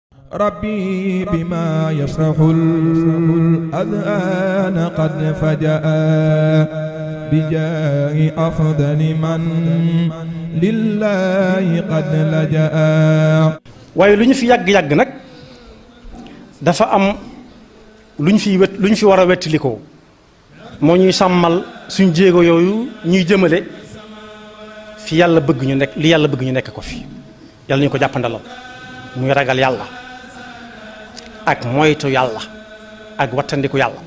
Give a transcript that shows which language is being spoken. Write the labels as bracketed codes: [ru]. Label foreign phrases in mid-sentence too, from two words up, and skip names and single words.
[ar] ربي بما يفرح الأذهان قد فجأ بجاه أفضل من لله قد لجأ. [wo] waaye lu ñu fi yàgg-yàgg nag dafa am lu ñu fi war a wettalikoo moo ñuy sàmmal suñ jéego yooyu ñuy jëmale fi yàlla bëgg ñu nekk li yàlla bëgg ñu nekk ko fi yàlla ñu ko jàppandalal muy ragal yàlla ak moytu yàlla ak wattandiku yàlla.